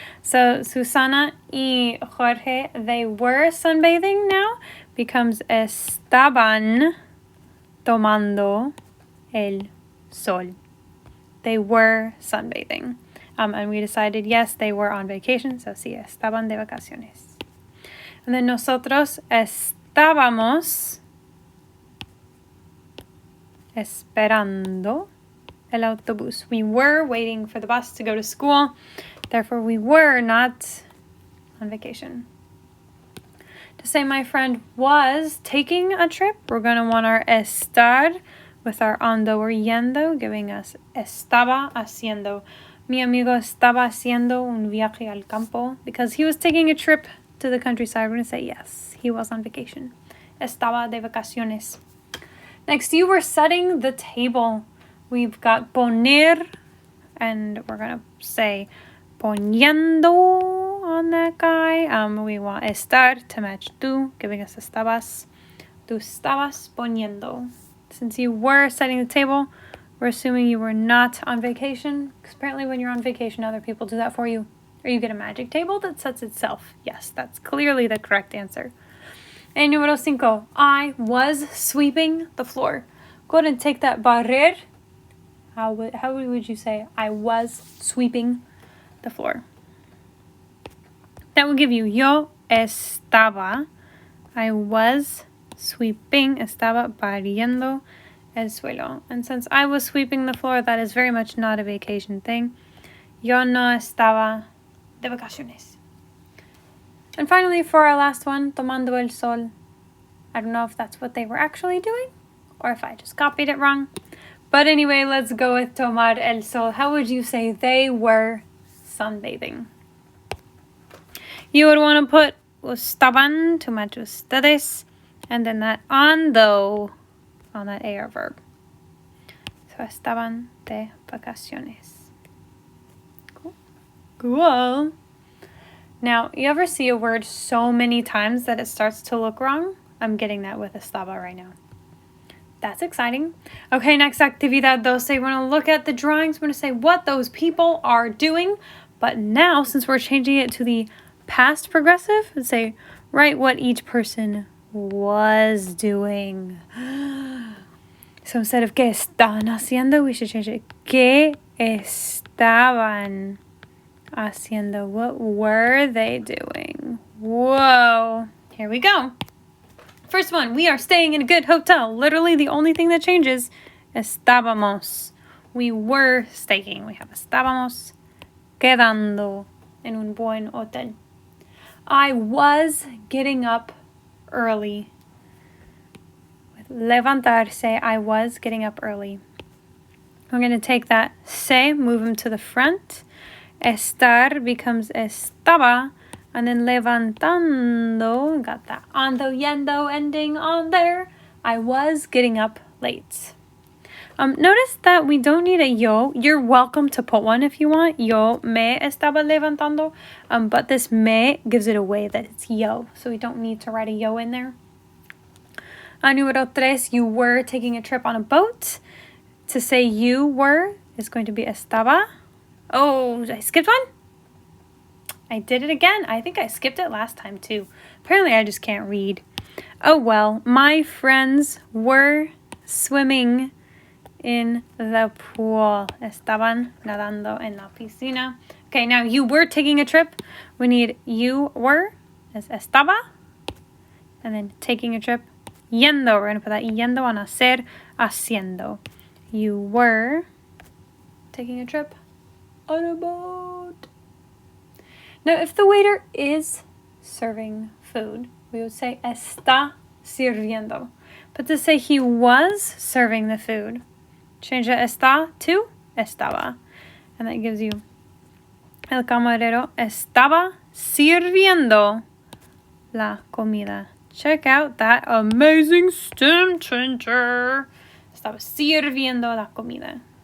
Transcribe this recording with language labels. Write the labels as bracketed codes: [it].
[en] So, Susana y Jorge, they were sunbathing now, becomes [es] estaban tomando el sol. [en] They were sunbathing. And we decided, yes, they were on vacation. [es] So, sí, estaban de vacaciones. [en] And then [es] nosotros estábamos esperando el autobús. [en] We were waiting for the bus to go to school. Therefore, we were not on vacation. To say my friend was taking a trip, we're going to want our estar with our ando or yendo, giving us [es] estaba haciendo. Mi amigo estaba haciendo un viaje al campo. [en] Because he was taking a trip to the countryside, we're going to say yes, he was on vacation. [es] Estaba de vacaciones. [en] Next, you were setting the table. We've got poner, and we're going to say poniendo on that guy. We want estar to match tú, giving us estabas. [es] Tú estabas poniendo. [en] Since you were setting the table, we're assuming you were not on vacation. Because apparently when you're on vacation, other people do that for you. Or you get a magic table that sets itself. Yes, that's clearly the correct answer. And número 5, I was sweeping the floor. Go ahead and take that barrer. How would you say I was sweeping the floor? That will give you [es] yo estaba. [en] I was sweeping. [es] Estaba barriendo el suelo. [en] And since I was sweeping the floor, that is very much not a vacation thing. [es] Yo no estaba de vacaciones. [en] And finally, for our last one, [es] tomando el sol. [en] I don't know if that's what they were actually doing or if I just copied it wrong. But anyway, let's go with [es] tomar el sol. [en] How would you say they were sunbathing? You would want to put estaban to match ustedes and then that ando on that AR verb. [es] So estaban de vacaciones. [en] Cool. Now, you ever see a word so many times that it starts to look wrong? I'm getting that with estaba right now. That's exciting. Okay, next actividad 12. We're going to look at the drawings. We're going to say what those people are doing. But now, since we're changing it to the past progressive, let's say, write what each person was doing. So instead of [es] ¿qué estaban haciendo? [en] We should change it. [es] ¿Qué estaban haciendo? [en] What were they doing? Whoa. Here we go. First one, we are staying in a good hotel. Literally the only thing that changes, estábamos. We were staying. We have [es] estábamos quedando en un buen hotel. [en] I was getting up early. With levantarse, I was getting up early. We're going to take that se, move them to the front. Estar becomes estaba. And then levantando, got that ando, yendo ending on there. I was getting up late. Notice that we don't need a yo. You're welcome to put one if you want. [es] Yo me estaba levantando. [en] But this me gives it away that it's yo. So we don't need to write a yo in there. Número 3, you were taking a trip on a boat. To say you were is going to be estaba. Oh, I skipped one? I did it again. I think I skipped it last time too. Apparently I just can't read. Oh well, my friends were swimming in the pool. [es] Estaban nadando en la piscina. [en] Okay, now you were taking a trip. We need you were as estaba. And then taking a trip. Yendo. We're going to put that yendo on hacer, haciendo. You were taking a trip on a boat. Now, if the waiter is serving food, we would say [es] está sirviendo. [en] But to say he was serving the food, change the está to estaba. And that gives you [es] el camarero estaba sirviendo la comida. [en] Check out that amazing stem changer. [es] Estaba sirviendo la comida.